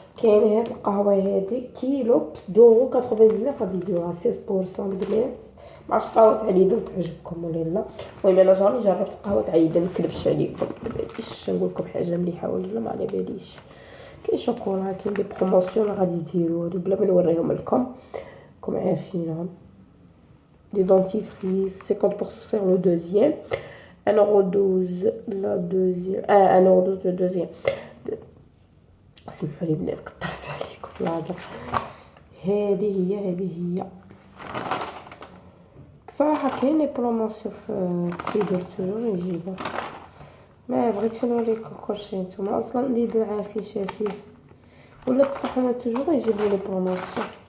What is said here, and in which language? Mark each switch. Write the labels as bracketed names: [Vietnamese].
[Arabic] كاين هاد القهوه هادي كيلو ب 2.99 غادي يديروها 6% البنات. معرفتش قهوه عيدان تعجبكم ولا لا. المهم انا جاني جربت قهوه عيدان ما نكذبش عليكم، باش نقول لكم حاجه مليحه ولا ما على باليش. كاين شوكولا، كاين دي بروموسيون غادي يديروا هادو بلا ما نوريهم لكم عارفينهم. [French] Des dentifrices 50% sur le deuxième, 1,12 € la deuxième, 1,12 € le deuxième. [Arabic] سمحوا لي بنات كثرت عليكم الهضره. هذه هي صراحه كاين لي بروموسيون في دور توجور يجيبوا. ما بغيتش نوريكم كلشي، نتوما اصلا اللي عارفين شافيه ولا بصح ما توجور يجيبوا لي بروموسيون.